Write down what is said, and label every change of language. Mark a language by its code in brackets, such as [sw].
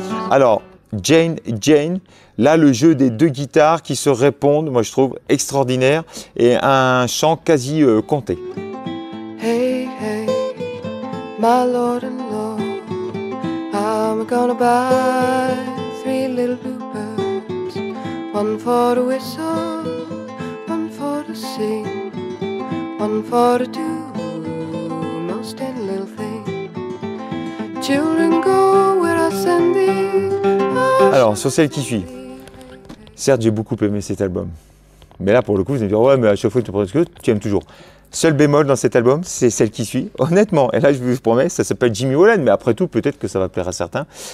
[fr] Alors, Jane, là le jeu des deux guitares qui se répondent, moi je trouve extraordinaire, et un chant quasi compté. [en] Hey, hey, my lord and lord, I'm gonna buy 3 little bluebirds, one for to whistle, one for to sing, one for to do most any little thing. Children go where I send thee. [fr] Alors, sur celle qui suit, certes, j'ai beaucoup aimé cet album. Mais là, pour le coup, vous allez me dire, ouais, mais à chaque fois que tu prends ce que tu aimes toujours. Seul bémol dans cet album, c'est celle qui suit. Honnêtement, et là, je vous promets, ça s'appelle Jimmy Wallen, mais après tout, peut-être que ça va plaire à certains.